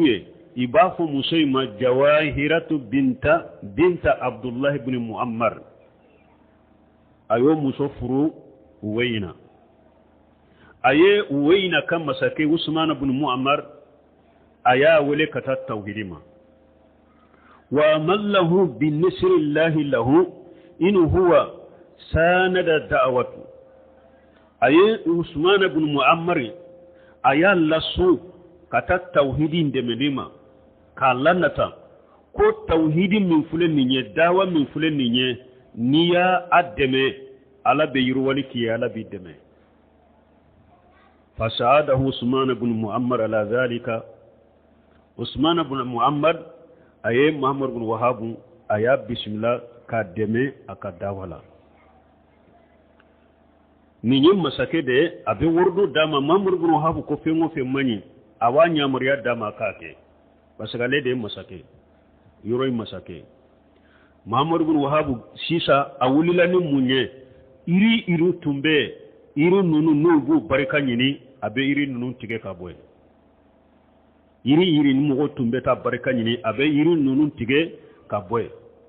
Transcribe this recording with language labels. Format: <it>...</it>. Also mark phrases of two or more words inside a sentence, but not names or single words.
<bm>ye i b'a fɔ muso in ma Jawahiratu binta Abdullah ibn Muammar a y'o muso furu Uwayna a ye Uwayna ka masakɛ Usman ibn Muammar a y'a wele ka taa tawhidi ma</bm> <ar>وما الله بنصر الله له إن هو ساند دعوته</ar> <bm>a ye Usman ibn Muammar a y'a laso ka taa tawhidi dɛmɛni ma k'a lanata ko tawhidi min filɛ nin ye dawa min filɛ nin ye n'i y'a dɛmɛ ala bɛ yiriwali k'i ye ala b'i dɛmɛ</bm> <ar>فساعده</ar> <bm>Usman ibn Muammar</bm> <ar>على ذلك</ar> <bm>Usman ibn Muammar a ye Muhammad ibn Wahab a y'a bisimila k'a dɛmɛ a ka dawa la nin ye masakɛ de ye a bɛ warido d'a ma Muhammad ibn Wahab ko fɛn o fɛn man ɲi a b'a ɲamariya d'a ma k'a kɛ</bm> <fr>parce que</fr> <bm>ale de ye masakɛ yɔrɔ in masakɛ Muhammad ibn Wahab sisan a wulila ni mun ye iri tun bɛ iri ninnu n'u b'u barika ɲini a bɛ iri ninnu tigɛ ka bɔ yen iri ni mɔgɔ tun bɛ taa barika ɲini a bɛ iri ninnu tigɛ ka bɔ yen</bm>